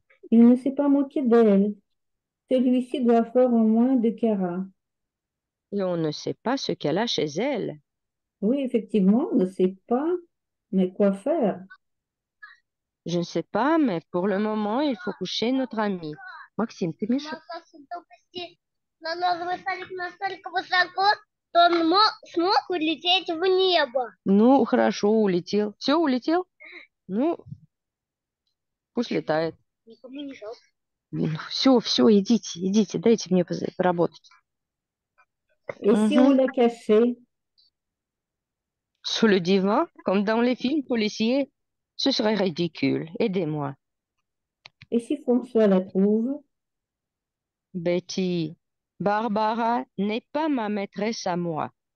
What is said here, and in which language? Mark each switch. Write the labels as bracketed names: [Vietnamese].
[French] Il ne s'est pas moqué d'elle. Celui-ci doit faire au moins 2 carats. Et on ne sait pas ce qu'elle a chez elle. Oui, effectivement, on ne sait pas, mais quoi faire? Je ne sais pas, mais pour le moment, il faut coucher notre ami. [Russian] Максим, ты Миша? Но новый столик настолько высоко, что он смог улететь в небо. Ну, хорошо, улетел. Все, улетел? Ну, пусть летает. Никому не жалко. Все, все, идите, идите, дайте мне поработать. [French] Et si on Мгм. l'a caché? Sous le divan, comme dans les films policiers, ce serait ridicule. Aidez-moi. Et si François la trouve? Betty, Barbara n'est pas ma maîtresse à moi.